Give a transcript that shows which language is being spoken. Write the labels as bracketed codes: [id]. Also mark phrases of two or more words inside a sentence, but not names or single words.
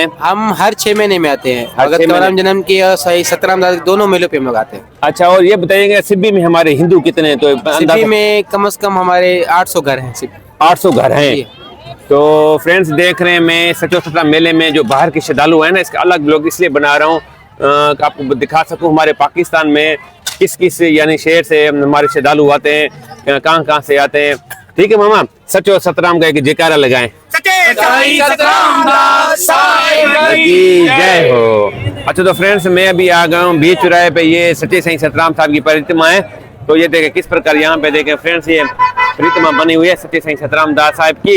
[hi] हम हर 6 महीने में आते हैं। हर भगत 6 महीने। कवरराम जन्म की और सही सतराम दास दोनों मेलों पे हम लोग आते हैं। अच्छा, और ये बताइएगा सिब्बी में हमारे हिंदू कितने हैं? तो सिबी अंदाजा में कम से कम हमारे 800 घर हैं सिबी। 800 घर हैं। जी। तो फ्रेंड्स देख रहे हैं, मैं सचो सतराम मेले में जो बाहर के श्रद्धालु है ना, इसका अलग ब्लॉग इसलिए बना रहा हूँ कि आपको दिखा सकूं हमारे पाकिस्तान में किस किस यानी शहर से हमारे श्रद्धालु आते हैं, कहाँ कहाँ से आते हैं। ठीक है मामा, सचो सतराम का एक जयकारा लगाएं। की जय हो। अच्छा, तो फ्रेंड्स मैं अभी आ गया हूँ बीच चौराहे पे, ये सच्चे साईं सतराम साहब की परिक्रमा है। तो ये देखें किस प्रकार यहाँ पे देखें फ्रेंड्स, ये परिक्रमा बनी हुई है सच्चे साईं सतराम दास साहब की।